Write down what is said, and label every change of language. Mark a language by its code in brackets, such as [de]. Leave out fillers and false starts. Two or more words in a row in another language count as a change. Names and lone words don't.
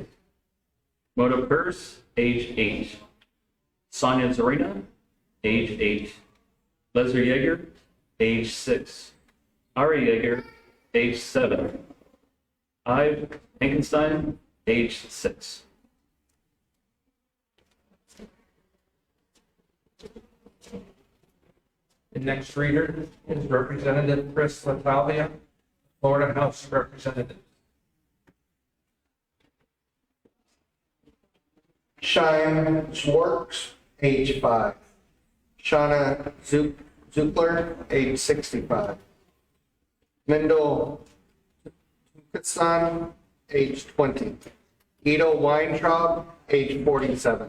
[en] Moto Purse, age 8. Sonia Zorina, age 8. Leslie Yeager, age 6. Ari Yeager, age 7. Ive Hankenstein, age 6. The next reader is Representative Chris Latavia, Florida House of Representatives. Cheyenne Schwartz, age 5. Shauna Zook Zukler, age 65. Mendel Kutsan, age 20. Ido Weintraub, age 47.